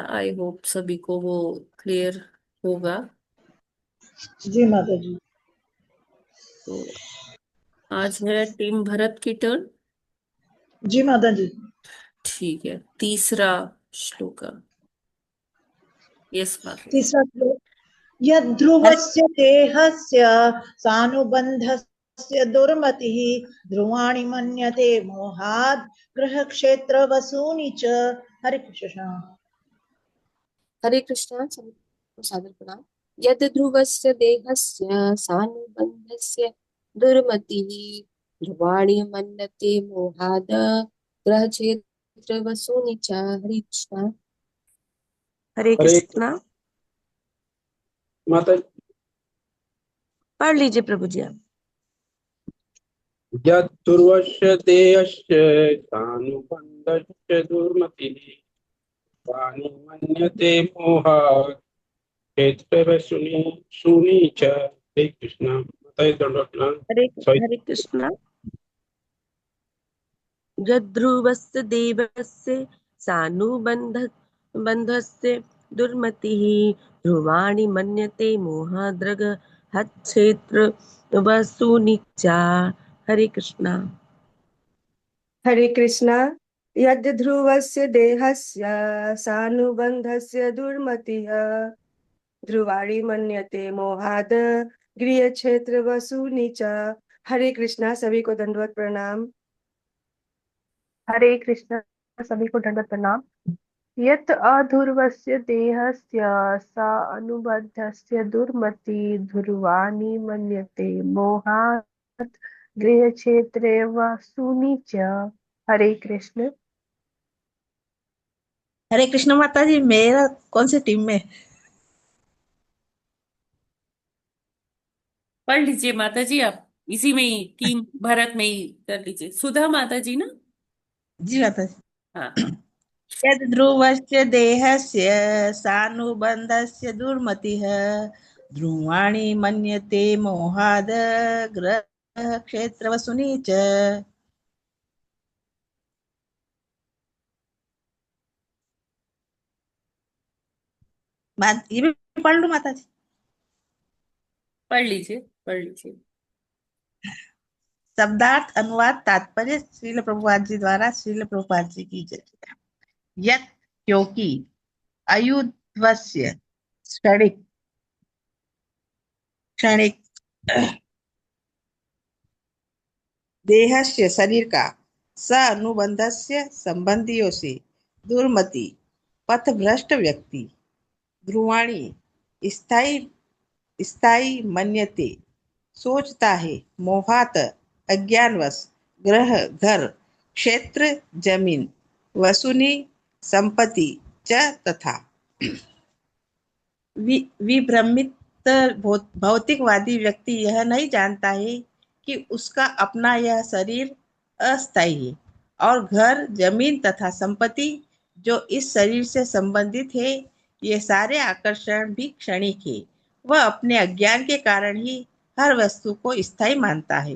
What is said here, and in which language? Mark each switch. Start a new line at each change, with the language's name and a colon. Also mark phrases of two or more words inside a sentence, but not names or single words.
English: I hope
Hindi: सभी को वो क्लियर होगा। जी माता जी। तो आज है टीम भरत की टर्न। जी माता जी। ठीक है, तीसरा श्लोक। यस माता। तीसरा श्लोक।
Sanskrit: यद्ध्रुवस्य देहस्य सानुबन्धस्य दुर्मतिः ध्रुवाणि मन्यते मोहात् ग्रहक्षेत्रवसूनि च।
Hindi: हरे कृष्ण। हरे कृष्ण। सबको सादर प्रणाम।
Sanskrit: यद ध्रुवस्य देहस्य सानुबन्धस्य दुर्मतिः ध्रुवाणि मन्यते मोहाद ग्रहक्षेत्रवसूनि च।
Hindi: हरे कृष्ण। हरे कृष्णा। माता पढ़ लीजिए प्रभु जी आप।
Sanskrit: यद्दुर्वस्य देहस्य सानुबन्धस्य दुर्मतिः वाणि मन्यते मोहात् क्षेत्रवशुनि शूनि च।
Hindi: हे कृष्ण। माता दंडवत प्रणाम। हरे कृष्णा।
Sanskrit: यद्ध्रुवस्य देवस्य सानुबन्धस्य दुर्मतिः ध्रुवाणि मन्यते मोहाद्रग हच्छेत्र वसुनिचा।
Hindi: हरे कृष्णा। हरे कृष्णा।
Sanskrit: यद् ध्रुवस्य देहस्य सानुबन्धस्य दुर्मतिः ध्रुवाणि मन्यते मोहाद गृह क्षेत्र वसूनि च।
Hindi: हरे कृष्णा। सभी को दंडवत प्रणाम। हरे कृष्ण। सभी को दंडवत प्रणाम।
Sanskrit: यत् अध्रुवस्य देहस्य स अनुबद्धस्य दुर्मति ध्रुवाणि मन्यते मोहात् गृहक्षेत्रे वसूनि च।
Hindi: हरे कृष्ण। हरे कृष्ण माता जी, मेरा कौन सी टीम में? पढ़ लीजिए माता जी, आप इसी में ही टीम भारत में ही कर लीजिए, सुधा माता जी ना। जी माता जी। हाँ हाँ।
Sanskrit: यद् ध्रुवस्य देहस्य सानुबन्धस्य दुर्मतिः ध्रुवाणि मन्यते मोहाद् ग्रहक्षेत्रवसुनि च।
Hindi: ये भी पढ़ लूं माता जी? पढ़ लीजिए पढ़ लीजिए। शब्दार्थ अनुवाद तात्पर्य श्रील प्रभुपाद जी द्वारा श्रील प्रभुपाद जी की जय। यत् क्योंकि अयुध्वस्य क्षणिक क्षणिक देहस्य शरीर का स अनुबंधस्य संबंधियों से दुर्मति पथभ्रष्ट व्यक्ति ध्रुवाणी स्थायी स्थायी मन्यते सोचता है मोहात अज्ञानवश ग्रह घर क्षेत्र जमीन वसुनी संपत्ति च तथा विभ्रमित भौतिकवादी व्यक्ति यह नहीं जानता है कि उसका अपना यह शरीर अस्थायी है और घर जमीन तथा संपत्ति जो इस शरीर से संबंधित है ये सारे आकर्षण भी क्षणिक है। वह अपने अज्ञान के कारण ही हर वस्तु को स्थायी मानता है।